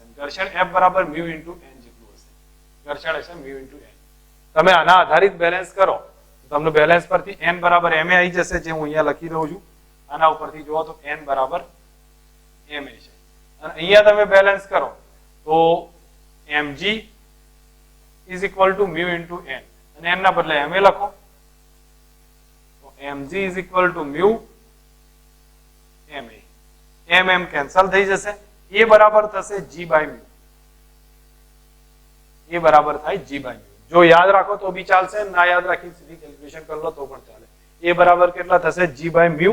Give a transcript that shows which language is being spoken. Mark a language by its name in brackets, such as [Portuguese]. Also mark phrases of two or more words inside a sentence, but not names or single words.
[Gujarati] ઘર્ષણ F બરાબર μ × n જેટલું હશે. ઘર્ષણ હશે μ × n. તમે આના આધારિત બેલેન્સ કરો તો તમને બેલેન્સ પરથી n બરાબર ma આવી જશે, જે હું અહીંયા લખી દઉં છું. આના ઉપરથી જુઓ તો n બરાબર ma છે. અને અહીંયા તમે બેલેન્સ કરો તો [English] mg is equal to μ × n, [Gujarati] અને n ના બદલે ma લખો તો [English] mg is equal to μ ma. [Gujarati] m કેન્સલ થઈ જશે. એ બરાબર થશે [English] g by μ. [Gujarati] એ બરાબર થાય [English] g by μ. [Gujarati] જો યાદ રાખો તો બી ચાલશે, ના યાદ રાખી સીધી કેલ્ક્યુલેશન કરી લો તો પણ ચાલે. એ બરાબર કેટલા થશે, [English] g by μ.